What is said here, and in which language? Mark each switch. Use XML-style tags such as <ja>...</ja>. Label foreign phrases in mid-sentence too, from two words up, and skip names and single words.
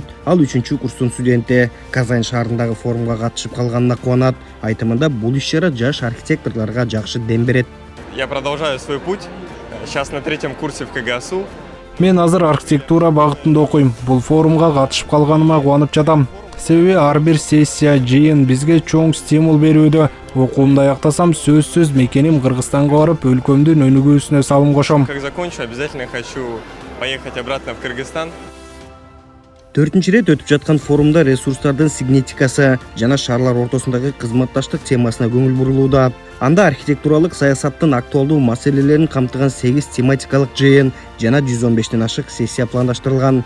<ky>Ал 3-курстун студенти. Казань шаарындагы форумга катышып калганына кубанат. Айтымында бул иш-чара жаш архитекторлорго жакшы дем берет.</ky> <ru>Я продолжаю свой путь. Сейчас на 3-м курсе в КГСУ.</ru> <ky>Мен азыр архитектура багытында окуйм. Бул форумга катышып калганыма кубанып жатам. Себеби ар бир сессия, жыйын бизге чоң стимул берүүдө. Окуумду аяктасам, сөзсүз мекеним Кыргызстанга барып, өлкөмдүн өнүгүүсүнө салым кошом.</ky> <ru>Как закончу, обязательно хочу поехать обратно в Кыргызстан.</ru> <ky>4-нчи рет өтүп жаткан форумда ресурстардын сигнетикасы жана шаарлар ортосундагы кызматташтык темасына көңүл бурулууда. Анда архитектуралык саясаттын актуалдуу маселелерин камтыган 8 тематикалык жыйын жана 115ден ашык сессия пландаштырылган.</ky>